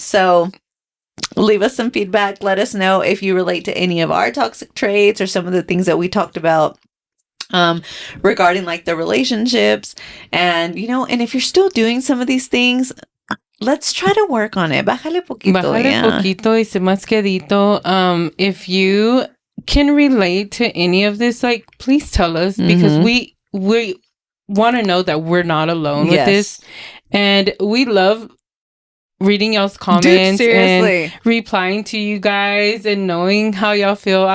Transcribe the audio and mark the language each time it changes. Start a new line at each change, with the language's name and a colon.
English: So leave us some feedback. Let us know if you relate to any of our toxic traits or some of the things that we talked about regarding like the relationships, and and if you're still doing some of these things, let's try to work on it.
Spanish: Bájale poquito. Poquito y se más quedito.
English: If you can relate to any of this, like, please tell us, because we want to know that we're not alone with this, and we love reading y'all's comments. Dude, and replying to you guys and knowing how y'all feel.